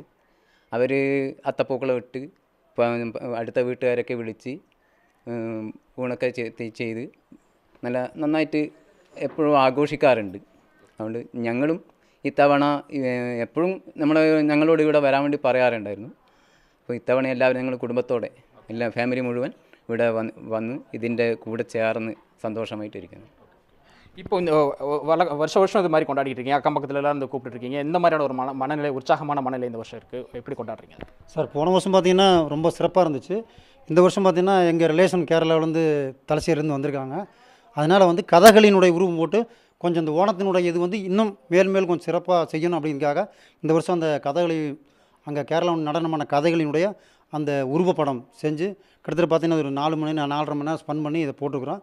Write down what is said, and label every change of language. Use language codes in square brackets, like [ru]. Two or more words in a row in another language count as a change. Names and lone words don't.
[ml] അവർ അത്തപ്പൂക്കളം ഇട്ട് അടുത്ത വീട്ടുകാരൊക്കെ വിളിച്ച് ഊണൊക്കെ ചെയ്ത് നന്നായിട്ട് എപ്പോഴും ആഘോഷിക്കാറുണ്ട്. അതുകൊണ്ട് ഞങ്ങളും ഇത്തവണ എപ്പോഴും ഞങ്ങളോട് ഇവിടെ വരാൻ വേണ്ടി പറയാറുണ്ടായിരുന്നു. അപ്പോൾ ഇത്തവണ എല്ലാവരും ഞങ്ങൾ കുടുംബത്തോടെ എല്ലാ ഫാമിലി മുഴുവൻ ഇവിടെ വന്ന് ഇതിൻ്റെ കൂടെ ചേർന്ന് സന്തോഷമായിട്ടിരിക്കുന്നു. [ta] இப்போ இந்த வருஷம் இது மாதிரி கொண்டாடிட்டு இருக்கீங்க, அக்கம் பக்கத்துலலாம் இருந்து கூப்பிட்டுருக்கீங்க. எந்த மாதிரியான ஒரு மனநிலை, உற்சாகமான மனநிலை இந்த வருஷம் இருக்குது? எப்படி கொண்டாடுறீங்க சார்? போன வருஷம் பார்த்திங்கன்னா ரொம்ப சிறப்பாக இருந்துச்சு. இந்த வருஷம் பார்த்திங்கன்னா எங்கள் ரிலேஷன் கேரளாவிலேருந்து தலசேரிலேருந்து வந்திருக்காங்க. அதனால் கதகளினுடைய உருவம் போட்டு கொஞ்சம் இந்த ஓணத்தினுடைய இது இன்னும் மேல் கொஞ்சம் சிறப்பாக செய்யணும் அப்படிங்கிறதுக்காக இந்த வருஷம் அந்த கதகளி அங்கே கேரளாவில் நடனமான கதைகளினுடைய அந்த உருவப்படம் செஞ்சு கிட்டத்தட்ட பார்த்திங்கன்னா ஒரு 4 மணி நேரம் 4.5 மணி நேரம் ஸ்பெண்ட் பண்ணி இதை போட்டுருக்குறோம்.